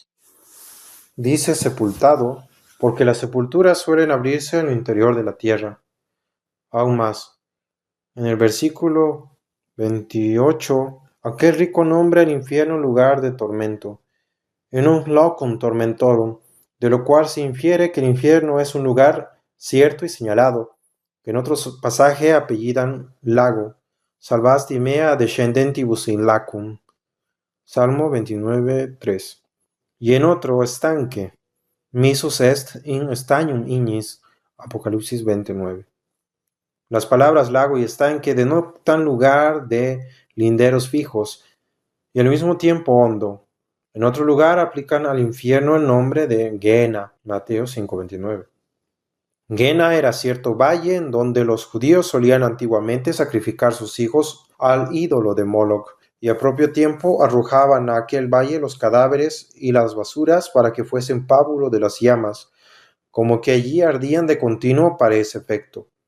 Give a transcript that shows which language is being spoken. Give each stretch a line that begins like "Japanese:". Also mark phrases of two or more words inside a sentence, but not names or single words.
Spanish: Dice sepultado porque las sepulturas suelen abrirse en el interior de la tierra. Aún más, en el versículo 28, aquel rico nombra el infierno lugar de tormento,
Latin: en un locum tormentorum,
Spanish: de lo cual se infiere que el infierno es un lugar cierto y señalado, que en otros pasajes apellidan lago,
Latin: salvasti mea descendentibus in lacum,
Spanish: Salmo 29:3, y en otro estanque,
Latin: misus est in stanium ignis,
Spanish: Apocalipsis 29. Las palabras lago y estanque denotan lugar de linderos fijos y al mismo tiempo hondo. En otro lugar aplican al infierno el nombre de Gehenna, Mateo 5:29. Gehenna era cierto valle en donde los judíos solían antiguamente sacrificar sus hijos al ídolo de Moloch, y al propio tiempo arrojaban a aquel valle los cadáveres y las basuras para que fuesen pábulo de las llamas, como que allí ardían de continuo para ese efecto.